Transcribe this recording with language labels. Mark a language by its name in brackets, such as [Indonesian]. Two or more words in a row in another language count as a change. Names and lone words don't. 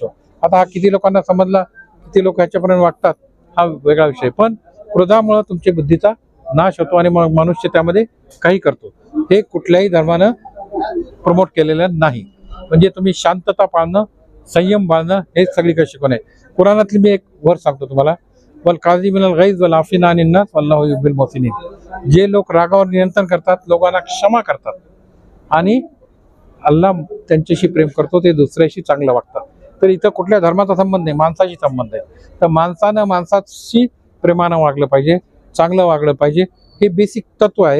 [Marathi] आता हा किती लोकांना समजला, किती लोक ह्याच्यापर्यंत वाटतात हा वेगळा विषय. पण क्रोधामुळे तुमच्या बुद्धीचा नाश होतो आणि मग मनुष्य त्यामध्ये काही करतो. हे कुठल्याही धर्मानं प्रमोट केलेलं नाही. म्हणजे तुम्ही शांतता पाळणं, संयम बाळणं हे सगळीकडे शिकवण आहे. कुराणातली मी एक वर्स सांगतो तुम्हाला, [Arabic] والكاظمين الغيظ والعافين عن الناس والله يحب المحسنين. [Marathi] जे लोक रागावर नियंत्रण करतात, लोकांना क्षमा करतात आणि अल्लाह त्यांच्याशी प्रेम करतो, ते दुसऱ्याशी चांगलं वागतात. तर इथं कुठल्या धर्माचा संबंध नाही, माणसाशी संबंध आहे. तर माणसानं माणसाशी प्रेमानं वागलं पाहिजे, चांगलं वागलं पाहिजे, हे बेसिक तत्व आहे.